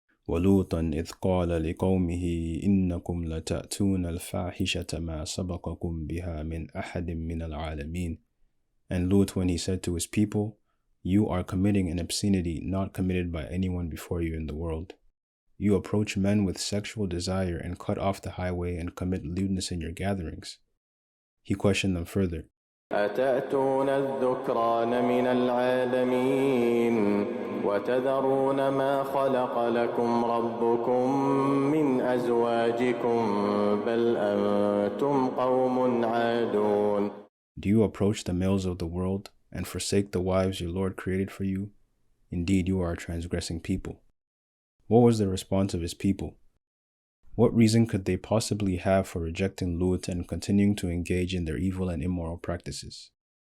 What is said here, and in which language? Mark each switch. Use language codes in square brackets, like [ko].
[ar] وَلُوطًا إِذْ قَالَ لِقَوْمِهِ إِنَّكُمْ لَتَأْتُونَ الْفَاحِشَةَ مَا سَبَقَكُمْ بِهَا مِنْ أَحَدٍ مِنَ الْعَالَمِينَ. [en] And Lut, when he said to his people, "You are committing an obscenity not committed by anyone before you in the world. You approach men with sexual desire and cut off the highway and commit lewdness in your gatherings." He questioned them further. [ar] أتأتون الذكران من العالمين وتذرون ما خلق لكم ربكم من أزواجكم بل أنتم قوم عادون. [en] Do you approach the males of the world and forsake the wives your Lord created for you? Indeed, you are a transgressing people. What was the response of his people? What reason could they possibly have for rejecting Lut and continuing to engage in their evil and immoral practices?